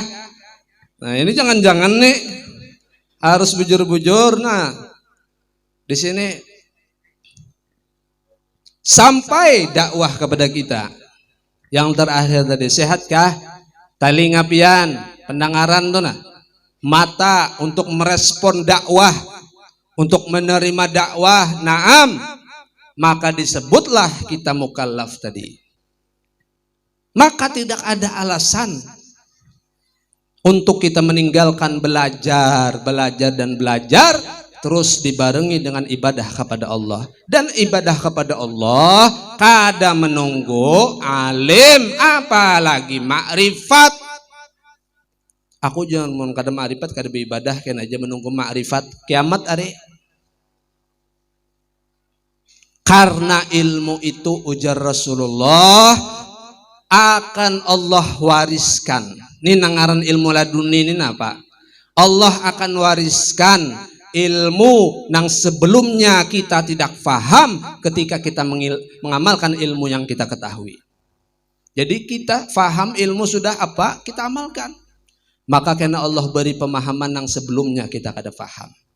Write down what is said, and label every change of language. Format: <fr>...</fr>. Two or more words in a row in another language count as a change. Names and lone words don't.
<id>Nah ini jangan-jangan nih harus bujur-bujur. Nah di sini. Sampai dakwah kepada kita. Yang terakhir tadi, sehatkah? Telinga pian, pendengaran tuh nah. Mata untuk merespon dakwah, untuk menerima dakwah, naam. Maka disebutlah kita mukallaf tadi. Maka tidak ada alasan untuk kita meninggalkan belajar dan belajar. Terus dibarengi dengan ibadah kepada Allah. Dan ibadah kepada Allah kada menunggu alim apalagi makrifat. Aku jangan mau kada makrifat kada beribadah kan aja menunggu makrifat kiamat hari. Karena ilmu itu ujar Rasulullah akan Allah wariskan. Ini nangaran ilmu laduni ini apa? Allah akan wariskan ilmu yang sebelumnya kita tidak faham ketika kita mengamalkan ilmu yang kita ketahui. Jadi kita faham ilmu sudah apa, kita amalkan. Maka karena Allah beri pemahaman yang sebelumnya kita kada faham.</id>